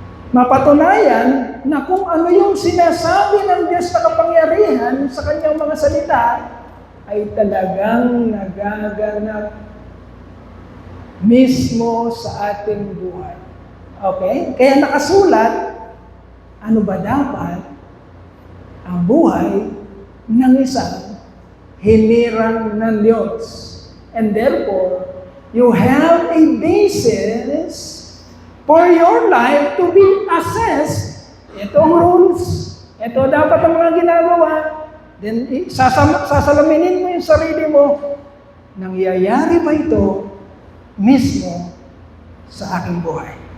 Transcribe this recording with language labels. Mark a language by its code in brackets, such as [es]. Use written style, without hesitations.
[tl] Mapatunayan na kung ano yung sinasabi ng Diyos na kapangyarihan sa kanyang mga salita ay talagang nagaganap mismo sa ating buhay. Okay? Kaya nakasulat, ano ba dapat ang buhay ng isang hinirang ng Diyos? [en] And therefore, you have a basis for your life to be assessed. [tl] Ito ang rules. Ito dapat ang mga ginagawa. Then, sasalaminin mo yung sarili mo. Nangyayari ba ito mismo sa aking buhay?